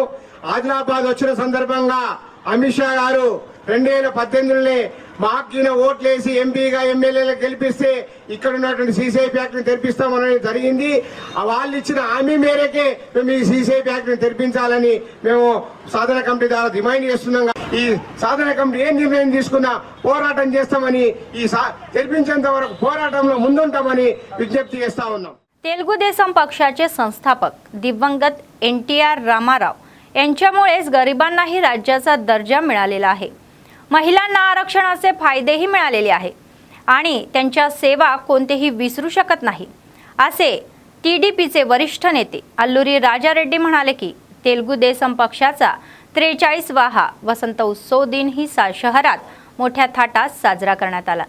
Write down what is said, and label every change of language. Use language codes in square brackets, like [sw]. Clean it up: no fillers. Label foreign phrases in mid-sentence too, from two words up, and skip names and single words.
[te] ఆదిలాబాద్ వచ్చిన సందర్భంగా అమిత్ షా గారు 2018లోనే మాకిన ఓట్లేసి ఎంపీగా ఎమ్మెల్యేలు గెలిపిస్తే ఇక్కడ ఉన్నటువంటి సీసీఐ ఫ్యాక్టరీని తెరిపిస్తామని జరిగింది. వాళ్ళు ఇచ్చిన హామీ మేరకే మేము ఈ సీసీఐ ఫ్యాక్టరీని తెరిపించాలని మేము సాధన కమిటీ ద్వారా డిమాండ్ చేస్తున్నాం. ఈ సాధన కమిటీ ఏ నిర్ణయం తీసుకున్నా పోరాటం చేస్తామని, ఈ తెరిపించేంత వరకు పోరాటంలో ముందుంటామని విజ్ఞప్తి చేస్తా ఉన్నాం. [mr] तेलुगू देसम पक्षाचे संस्थापक दिवंगत NTR रामाराव यांच्यामुळेच गरिबांनाही राज्याचा दर्जा मिळालेला आहे. महिलांना आरक्षणाचे फायदेही मिळालेले आहे आणि त्यांच्या सेवा कोणतेही विसरू शकत नाही असे TDPचे वरिष्ठ नेते अल्लुरी राजा रेड्डी म्हणाले की तेलुगू देसम पक्षाचा 43वा वसंत उत्सव दिन ही शहरात मोठ्या थाटात साजरा करण्यात आला.